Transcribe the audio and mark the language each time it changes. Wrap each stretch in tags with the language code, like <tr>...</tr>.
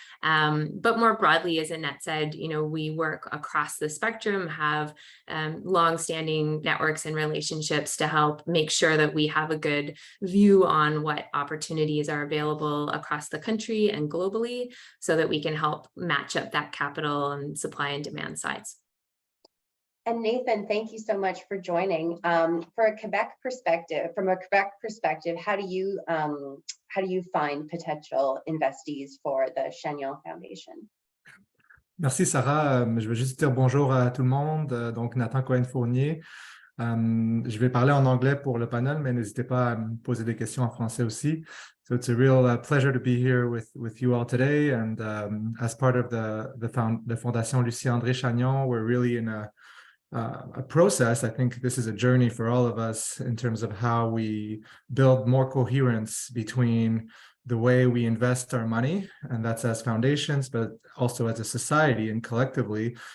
<en>But more broadly, as Annette said, we work across the spectrum, have longstanding networks and relationships to help make sure that we have a good view on what opportunities are available across the country and globally, so that we can help match up that capital and supply and demand sides. And Nathan, thank you so much for joining. From a Quebec perspective, how do you find potential investees for the Chagnon Foundation?</en> <fr>Merci Sarah. Je veux juste dire bonjour à tout le monde. Donc Nathan Cohen-Fournier. Je vais parler en anglais pour le panel, mais n'hésitez pas à me poser des questions en français aussi.</fr> <en>So it's a real pleasure to be here with you all today. And as part of the Fondation Lucie-André Chagnon, we're really in a process. I think this is a journey for all of us in terms of how we build more coherence between the way we invest our money, and that's as foundations, but also as a society and collectively,</en>